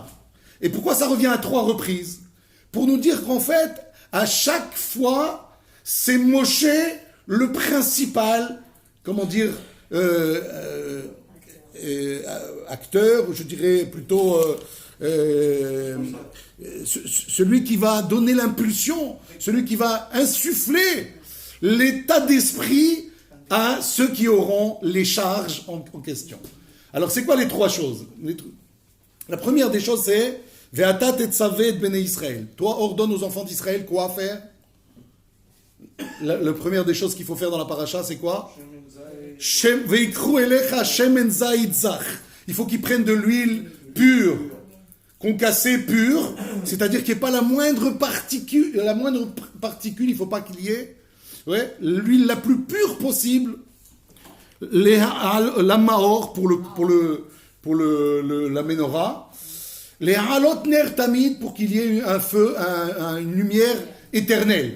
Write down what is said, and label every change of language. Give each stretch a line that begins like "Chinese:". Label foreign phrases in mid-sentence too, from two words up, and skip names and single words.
French: Et pourquoi ça revient à 3 reprises? Pour nous dire qu'en fait, à chaque fois, c'est Moshe le principal, acteur, je dirais plutôt celui qui va donner l'impulsion, celui qui va insuffler l'état d'esprit à ceux qui auront les charges en question. Alors, c'est quoi les 3 choses? La première des choses, c'est
Hebrew: ואתה תצוה את בני ישראל.
French: Toi, ordonne aux enfants d'Israël quoi faire? La première des choses qu'il faut faire dans la paracha, c'est quoi?
Hebrew: ויקרו אליך שמן זית זך.
French: Il faut qu'ils prennent de l'huile pure, concassée pure, c'est-à-dire qu'il n'y ait pas la moindre particule, il ne faut pas qu'il y ait, l'huile la plus pure possible, la maor pour la menorah, les halot
Hebrew: נר תמיד,
French: pour qu'il y ait un feu, une lumière éternelle.